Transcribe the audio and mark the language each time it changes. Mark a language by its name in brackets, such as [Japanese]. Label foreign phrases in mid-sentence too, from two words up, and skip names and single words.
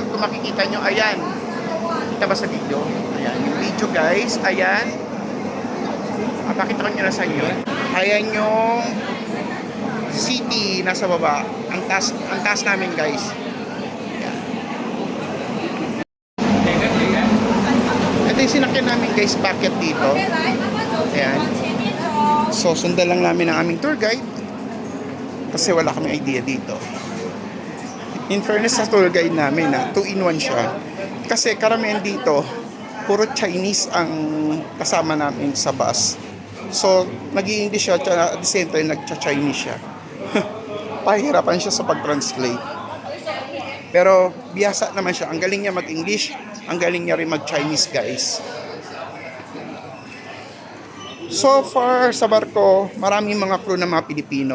[Filipino] Kung makikita nyo, ayan. Kita ba sa video? Ayan, yung video, guys. Ayan. Pakita ko nyo na sa inyo. Ayan yung city nasa baba. Ang taas namin guys. Ito yung sinakyan namin guys, packet dito. [Chinese] 来，妈妈走前 [Filipino] Ayan. [Chinese] 往前面走。 [Filipino] So, sundan lang namin ang aming [English] tour guide. [Filipino] Kasi wala kami idea dito. [English] In fairness [Filipino] sa [English] tour guide [Filipino] namin, 2-in-1 siya. Kasi karamihan dito, puro Chinese ang kasama namin sa bus. So, nag-i-English siya, [English] at the same time, [Filipino] nag-Chinese siya. Pahirapan siya sa pag-translate. Pero, biyasa naman siya. Ang galing niya mag-English, ang galing niya rin mag-Chinese, guys. So far sa barko, maraming mga crew na mga Pilipino.